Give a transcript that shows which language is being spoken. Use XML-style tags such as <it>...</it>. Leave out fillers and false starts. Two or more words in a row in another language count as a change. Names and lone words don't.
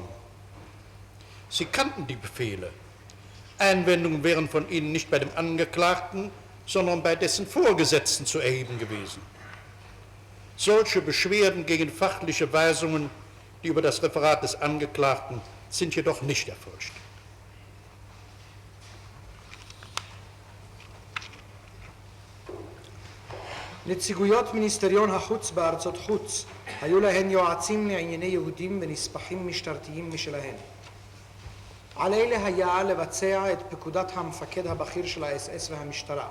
<de>Sie kannten die Befehle. Einwendungen wären von ihnen nicht bei dem Angeklagten, sondern bei dessen Vorgesetzten zu erheben gewesen. Solche Beschwerden gegen fachliche Weisungen, die über das Referat des Angeklagten sind jedoch nicht erfolgt.</de> <he>נציגויות מיניסטריון החוץ בארצות חוץ היו להן יועצים לענייני יהודים ונספחים משטרתיים משלהן. על אלה היה לבצע את פקודת המפקד הבכיר של האס-אס והמשטרה.</he>